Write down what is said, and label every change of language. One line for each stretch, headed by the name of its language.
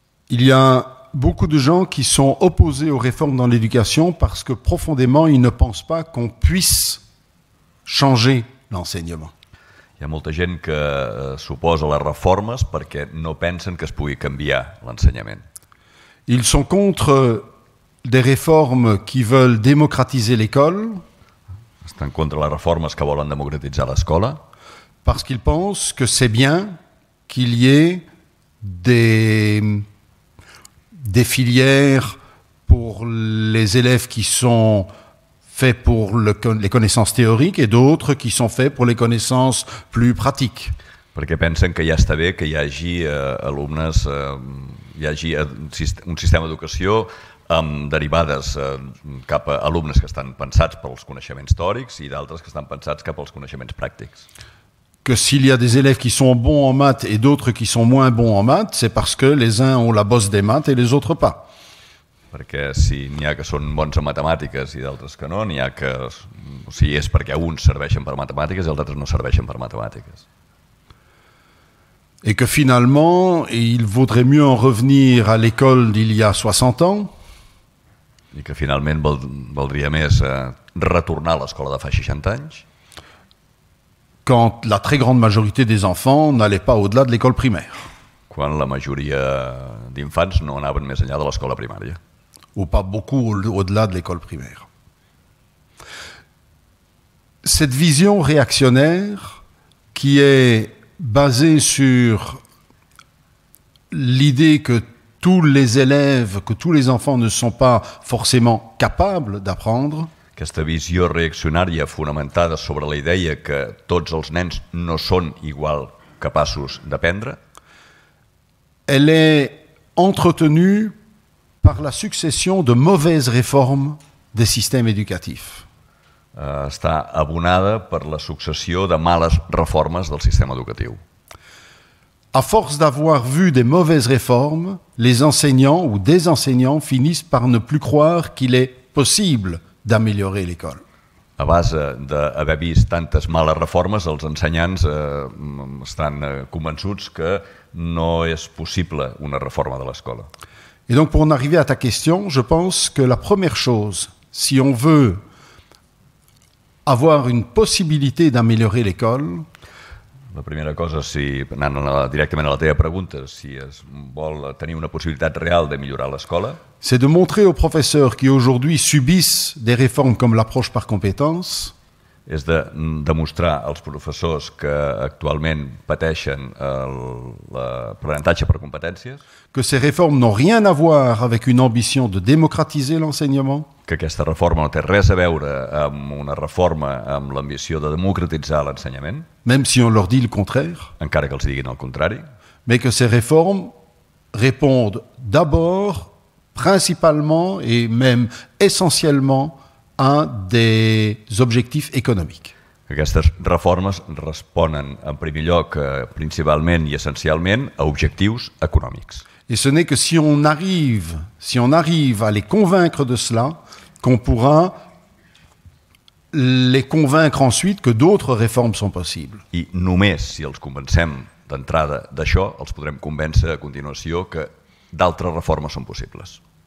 French: Il y a beaucoup de gens qui sont opposés aux réformes dans l'éducation parce que profondément, ils ne pensent pas qu'on puisse changer l'enseignement.
Catalan: Hi ha molta gent que s'oposa a les reformes perquè no pensen que es pugui canviar l'ensenyament.
French: Ils sont contre des réformes qui veulent démocratiser l'école.
Catalan: Estan contra les reformes que volen democratitzar l'escola
French: parce qu'ils pensent que c'est bien qu'il y ait des filières pour les élèves qui sont faits pour les connaissances théoriques et d'autres qui sont faits pour les connaissances plus pratiques.
Catalan: Perquè pensen que ja està bé que hi hagi alumnes, hi hagi un sistema d'educació amb derivades cap a alumnes que estan pensats pels coneixements teòrics i d'altres que estan pensats cap als coneixements pràctics.
French: Que s'il y a des élèves qui sont bons en maths et d'autres qui sont moins bons en maths, c'est parce que les uns ont la bosse des maths et les autres pas.
Catalan: Perquè si n'hi ha que són bons en matemàtiques i d'altres que no, n'hi ha que... O sigui, és perquè uns serveixen per matemàtiques i els altres no serveixen per matemàtiques.
French: Et que finalement, il vaudrait mieux en revenir à l'école d'il y a 60 ans.
Catalan: I que finalment valdria més retornar a l'escola de fa 60 anys,
French: quand la très grande majorité des enfants n'allait pas au-delà de l'école primaire.
Catalan: Quan la majoria d'infants no anaven més enllà de l'escola primària.
French: Ou pas beaucoup au-delà de l'école primaire. Cette vision réactionnaire qui est basée sur l'idée que tous les élèves, que tous les enfants ne sont pas forcément capables d'apprendre.
Catalan: Aquesta visió reaccionària fonamentada sobre la idea que tots els nens no són igual capaços d'aprendre.
French: Elle est entretenue par la succession de mauvaises réformes des systèmes éducatifs.
Catalan: Està abonada per la successió de males reformes del sistema educatiu.
French: À force d'avoir vu des mauvaises réformes, les enseignants ou des enseignants finissent par ne plus croire qu'il est possible d'améliorer l'école.
Catalan: A base d'haver vist tantes males reformes, els ensenyants estan convençuts que no és possible una reforma de l'escola.
French: Et donc pour en arriver à ta question, je pense que la première chose, si on veut avoir une possibilité d'améliorer l'école,
Catalan: la primera cosa, anant directament a la teva pregunta, si es vol tenir una possibilitat real de millorar l'escola,
French: c'est de montrer aux professeurs qui aujourd'hui subissent des réformes comme l'approche par compétences,
Catalan: és de demostrar als professors que actualment pateixen l'aprenentatge per competències,
French: que ces réformes n'ont rien à voir avec une ambition de démocratiser l'enseignement,
Catalan: que aquesta reforma no té res a veure amb una reforma amb l'ambició de democratitzar l'ensenyament,
French: même si on leur dit le contraire,
Catalan: encara que els diguin el contrari,
French: mais que ces réformes répondent d'abord, principalement et même essentiellement à des objectifs économiques.
Catalan: Aquestes reformes responen en primer lloc, principalment i essencialment, a objectius econòmics.
French: Et ce n'est que si on arrive à les convaincre de cela, qu'on pourra les convaincre ensuite que d'autres réformes sont possibles.
Catalan: I només si els convencem d'entrada d'això, els podrem convèncer a continuació que d'altres reformes són possibles.